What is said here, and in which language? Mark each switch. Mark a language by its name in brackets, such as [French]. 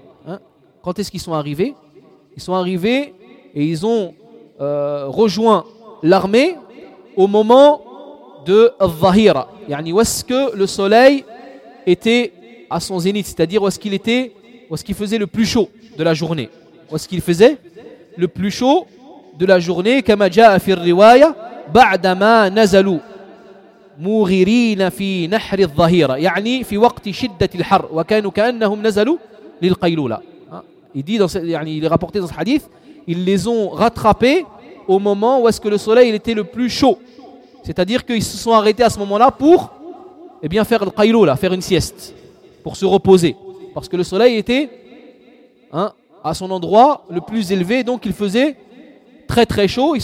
[French] Hein, quand est-ce qu'ils sont arrivés? Ils sont arrivés et ils ont rejoint l'armée au moment de Al-Zahira, yani où est-ce que le soleil était à son zénith, c'est-à-dire où est-ce qu'il faisait le plus chaud de la journée. Où est-ce qu'il faisait le plus chaud de la journée? [Arabic] Comme جاء في الرواية بعد ما نزلوا مغيرين في نحر الظهيرة, يعني في وقت شدة الحر وكانوا كأنهم نزلوا للقيلولة. [French] Il dit dans ce, yani il est rapporté dans ce hadith, ils les ont rattrapés au moment où est-ce que le soleil était le plus chaud. C'est-à-dire qu'ils se sont arrêtés à ce moment-là pour, eh bien, faire le qaylou, là, faire une sieste, pour se reposer. Parce que le soleil était, hein, à son endroit le plus élevé, donc il faisait très très chaud.